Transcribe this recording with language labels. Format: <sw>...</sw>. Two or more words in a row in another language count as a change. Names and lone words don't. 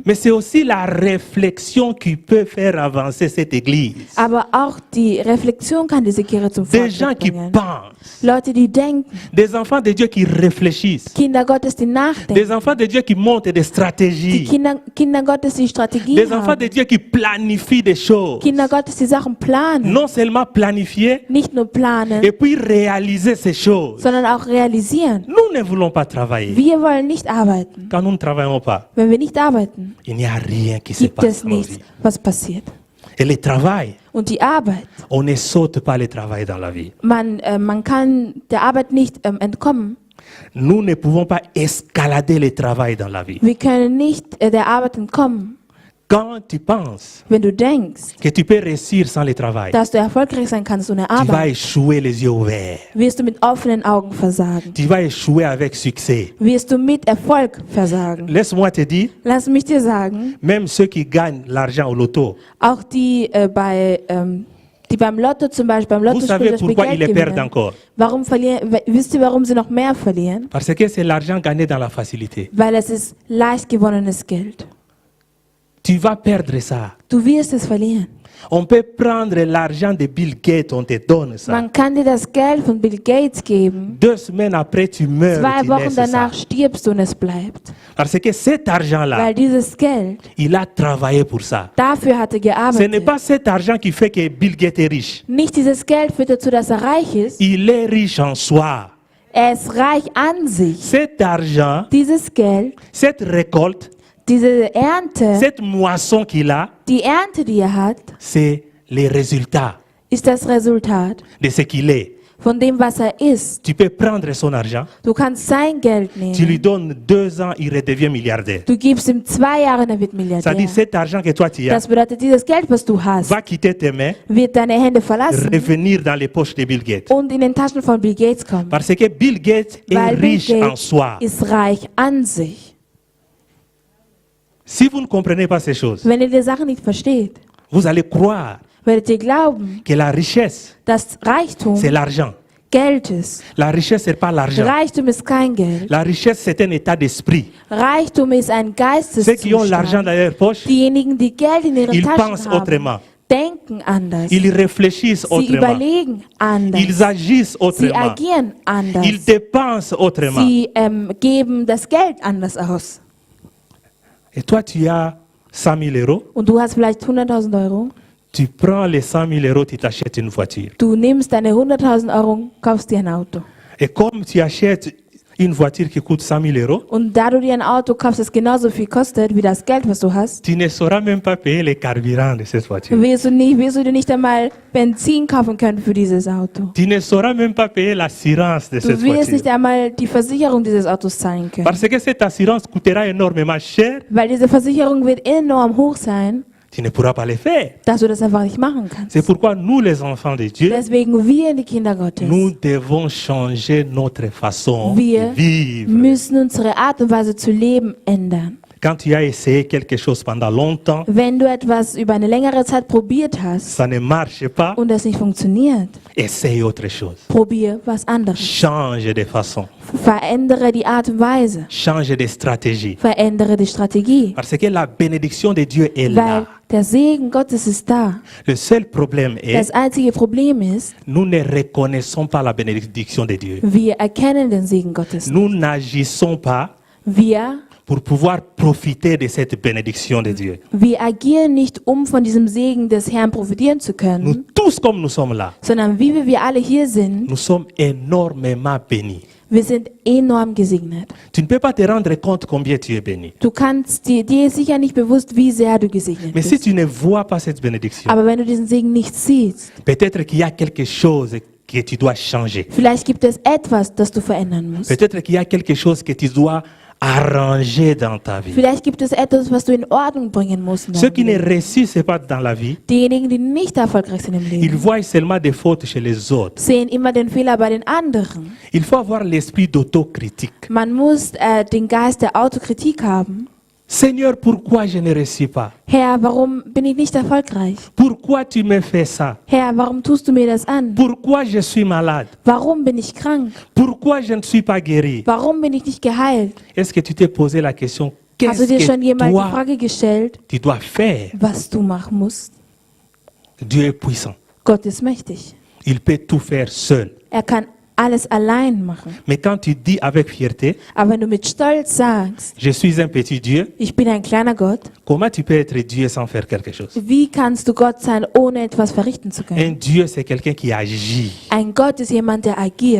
<fr>mais c'est aussi la réflexion qui peut faire avancer cette église.</fr> <de>aber auch die Reflexion kann diese Kirche zum</de> <fr>Des gens</fr> <de>Fortschritt</de> <fr>qui</fr> <de>bringen.</de> <fr>pensent,</fr> <de>Leute, die denken,</de> <fr>des enfants de Dieu qui réfléchissent,</fr> <de>Kinder Gottes, die nachdenken,</de> <fr>des enfants de Dieu qui montent des</fr> <de>die</de> <fr>stratégies,</fr> <de>Kinder Gottes, die Strategien</de> <fr>des enfants de</fr> <de>haben,</de> <fr>Dieu qui planifient des choses.</fr> <de>Kinder Gottes, die Sachen planen,</de> <fr>Non seulement planifier</fr> <de>nicht nur planen,</de> <fr>et puis réaliser ces choses.</fr> <de>sondern auch realisieren.</de> <fr>Nous ne voulons pas travailler.</fr> <de>Wir wollen nicht arbeiten.</de> <fr>Quand nous ne travaillons pas,</fr> <de>Wenn wir nicht arbeiten,</de> <fr>il n'y a rien qui se</fr> <de>gibt</de> <fr>passe</fr> <de>es</de> <fr>dans nos</fr> <de>nichts,</de> <fr>vies.</fr> <de>was passiert.</de> <fr>Et le travail,</fr> <de>Und die Arbeit,</de> <fr>on ne saute pas le travail dans la vie.</fr> <de>man kann der Arbeit nicht entkommen.</de> <fr>Nous ne pouvons pas escalader le travail dans la vie.</fr> <de>Wir können nicht der Arbeit entkommen.</de> <fr>Quand tu penses</fr> <de>Wenn du denkst,</de> <fr>que tu peux réussir sans le travail,</fr> <de>dass du erfolgreich sein kannst ohne</de> <fr>tu vas</fr> <de>Arbeit,</de> <fr>échouer les yeux ouverts.</fr> <de>wirst du mit offenen Augen versagen.</de> <fr>Tu vas échouer avec succès.</fr> <de>Wirst du mit Erfolg versagen.</de> <fr>Laisse-moi te dire,</fr> <de>Lass mich dir sagen,</de> <fr>même ceux qui gagnent l'argent au loto,</fr> <de>auch die beim Lotto zum Beispiel, beim</de> <fr>vous</fr> <de>Lottospiel</de> <fr>savez</fr> <de>das Spiel</de> <fr>pourquoi ils</fr> <de>Geld</de> <fr>les perdent</fr> <de>gewinnen.</de> <fr>encore?</fr> <de>Wisst ihr, warum sie noch mehr verlieren?</de> <fr>Parce que c'est l'argent gagné dans la facilité.</fr> <de>Weil es ist leicht gewonnenes Geld.</de> <fr>Tu vas perdre ça.</fr> <de>Du wirst es verlieren.</de> <fr>On peut prendre l'argent de Bill Gates, on te donne ça.</fr> <de>Man kann dir das Geld von Bill Gates geben.</de> <fr>2 semaines après, tu meurs.</fr> <de>2</de> <fr>Tu</fr> <de>Wochen</de> <fr>laisses ça.</fr> <de>danach stirbst du und es bleibt.</de> <fr>Parce que cet argent-là,</fr> <de>Weil dieses Geld,</de> <fr>il a travaillé pour ça.</fr> <de>dafür hat er</de> <fr>Ce n'est</fr> <de>gearbeitet.</de> <fr>pas cet argent qui fait que Bill Gates est riche.</fr> <de>Nicht dieses Geld führt dazu, dass er reich ist.</de> <fr>Il est riche en soi.</fr> <de>Er ist reich an sich.</de> <fr>Cet argent,</fr> <de>Dieses Geld,</de> <fr>cette récolte,</fr> <de>diese Ernte,</de> <fr>cette moisson qu'il a,</fr> <de>die Ernte, die er hat,</de> <fr>c'est les résultats</fr> <de>ist das Resultat</de> <fr>de ce qu'il est.</fr> <de>von dem, was ist.</de> <fr>Tu peux prendre son argent,</fr> <de>Du kannst sein Geld</de> <fr>tu lui</fr> <de>nehmen.</de> <fr>donnes 2 ans, il redevient milliardaire.</fr> <de>Du gibst ihm 2 Jahre und er wird</de> <fr>Ça dit,</fr> <de>Milliardär.</de> <fr>cet argent que toi tu as</fr> <de>Das bedeutet, dieses Geld, was du hast,</de> <fr>va quitter tes mains,</fr> <de>wird deine Hände verlassen</de> <fr>revenir dans les poches de Bill Gates.</fr> <de>und in den Taschen von Bill Gates kommen.</de> <fr>Parce que Bill Gates est</fr> <de>Weil Bill</de> <fr>riche en</fr> <de>Gates</de> <fr>soi.</fr> <de>ist reich an sich.</de> <fr>Si vous ne comprenez pas ces choses,</fr> <de>Wenn ihr die Sachen nicht versteht,</de> <fr>vous allez croire</fr> <de>werdet ihr glauben,</de> <fr>que la richesse,</fr> <de>dass Reichtum</de> <fr>c'est l'argent.</fr> <de>Geld ist.</de> <fr>La richesse, c'est pas l'argent.</fr> <de>Reichtum ist kein Geld.</de> <fr>La richesse, c'est un état d'esprit.</fr> <de>Reichtum ist ein</de> <fr>Ceux qui ont l'argent</fr> <de>Geisteszustand.</de> <fr>dans leur poche,</fr> <de>Diejenigen, die Geld in ihren</de> <fr>ils</fr> <de>Taschen</de> <fr>pensent</fr> <de>haben,</de> <fr>autrement.</fr> <de>denken anders.</de> <fr>Ils réfléchissent</fr> <de>Sie</de> <fr>autrement.</fr> <de>überlegen anders.</de> <fr>Ils agissent</fr> <de>Sie</de> <fr>autrement.</fr> <de>agieren anders.</de> <fr>Ils dépensent autrement.</fr> <de>Sie geben das Geld anders aus.</de> <fr>Et toi, tu as 100 000 euros.</fr> <de>Und du hast vielleicht 100.000 Euro.</de> <fr>Tu prends les 100 000 euros, tu t'achètes une voiture.</fr> <de>Du nimmst deine 100.000 Euro, kaufst dir ein Auto.</de> <fr>Et comme tu achètes une voiture qui coûte 100 000 euros,</fr> <de>Und da du dir ein Auto kaufst, das genauso viel kostet wie das Geld, was du hast,</de> <fr>tu ne sauras même pas payer les carburants de cette voiture.</fr> <de>wirst du dir nicht einmal Benzin kaufen können für dieses Auto.</de> <fr>Tu ne sauras même pas payer l'assurance de</fr> <de>Du</de> <fr>cette</fr> <de>wirst nicht</de> <fr>voiture.</fr> <de>einmal die Versicherung dieses Autos zahlen können.</de> <fr>Parce que cette assurance coûtera énormément cher,</fr> <de>Weil diese Versicherung wird enorm hoch sein,</de> <fr>tu ne pourras pas le faire.</fr> <de>dass du das einfach nicht machen kannst.</de> <fr>C'est pourquoi nous, les enfants de Dieu,</fr> <de>Deswegen wir, die Kinder Gottes,</de> <fr>nous devons changer notre façon</fr> <de>Wir</de> <fr>de vivre.</fr> <de>müssen unsere Art und Weise zu leben ändern.</de> <fr>Quand tu as essayé quelque chose pendant longtemps,</fr> <de>Wenn du etwas über eine längere Zeit probiert hast</de> <fr>ça ne marche pas,</fr> <de>und das nicht funktioniert,</de> <fr>essaye autre chose.</fr> <de>probier was anderes.</de> <fr>Change de façon,</fr> <de>Verändere die Art und Weise.</de> <fr>change de stratégie.</fr> <de>Verändere die Strategie.</de> <fr>Parce que la bénédiction de Dieu est</fr> <de>Weil</de> <fr>là.</fr> <de>der Segen Gottes ist da.</de> <fr>Le seul problème</fr> <de>Das</de> <fr>est,</fr> <de>einzige Problem ist,</de> <fr>nous ne reconnaissons pas la bénédiction de Dieu.</fr> <de>wir erkennen den Segen Gottes.</de> <fr>Nous n'agissons pas</fr> <de>Wir</de> <fr>pour pouvoir profiter de cette bénédiction de Dieu.</fr> <de>Wir agieren nicht, um von diesem Segen des Herrn profitieren zu</de> <fr>Nous</fr> <de>können,</de> <fr>tous, comme nous sommes là,</fr> <de>sondern wie wir alle hier sind,</de> <fr>nous sommes énormément bénis.</fr> <de>wir sind enorm gesegnet.</de> <fr>Tu ne peux pas te rendre compte combien tu es béni.</fr> <de>Du kannst dir ist sicher nicht bewusst, wie sehr du gesegnet</de> <fr>Mais si</fr> <de>bist.</de> <fr>tu ne vois pas cette bénédiction,</fr> <de>Aber wenn du diesen Segen nicht siehst,</de> <fr>peut-être qu'il y a quelque chose que tu dois changer.</fr> <de>vielleicht gibt es etwas, das du verändern musst.</de> <fr>Peut-être qu'il y a quelque chose que tu dois arranger dans ta vie.</fr> <de>Vielleicht gibt es etwas, was du in Ordnung bringen musst. in</de> <fr>Ceux</fr> <de>deinem</de> <fr>qui ne</fr> <de>Leben.</de> <fr>réussissent pas dans la vie,</fr> <de>Diejenigen, die nicht erfolgreich sind im</de> <fr>ils</fr> <de>Leben,</de> <fr>voient seulement des fautes chez les autres.</fr> <de>sehen immer den Fehler bei den anderen.</de> <fr>Il faut avoir l'esprit d'autocritique.</fr> <de>Man muss den Geist der Autokritik haben.</de> <fr>Seigneur, pourquoi je ne réussis pas?</fr> <de>Herr, warum bin ich nicht erfolgreich?</de> <fr>Pourquoi tu me fais ça?</fr> <de>Herr, warum tust du mir das an?</de> <fr>Pourquoi je suis malade?</fr> <de>Warum bin ich krank?</de> <fr>Pourquoi je ne suis pas guéri?</fr> <de>Warum bin ich nicht geheilt?</de> <fr>Est-ce que tu t'es posé la question,</fr> <de>Hast du</de> <fr>qu'est-ce</fr> <de>dir schon</de> <fr>que</fr> <de>jemals die</de> <fr>toi,</fr> <de>Frage gestellt,</de> <fr>tu dois faire?</fr> <de>was du machen musst?</de> <fr>Dieu est puissant.</fr> <de>Gott ist mächtig.</de> <fr>Il peut tout faire seul.</fr> <de>Er kann alles allein machen.</de> <fr>Mais quand tu dis avec fierté,</fr> <de>Aber wenn du mit Stolz sagst,</de> <fr>je suis un petit Dieu,</fr> <de>ich bin ein kleiner Gott,</de> <fr>comment tu peux être Dieu sans faire quelque chose?</fr> <de>wie kannst du Gott sein, ohne etwas verrichten zu</de> <fr>Un</fr> <de>können?</de> <fr>Dieu, c'est quelqu'un qui agit.</fr> <de>Ein Gott ist jemand, der agiert.</de>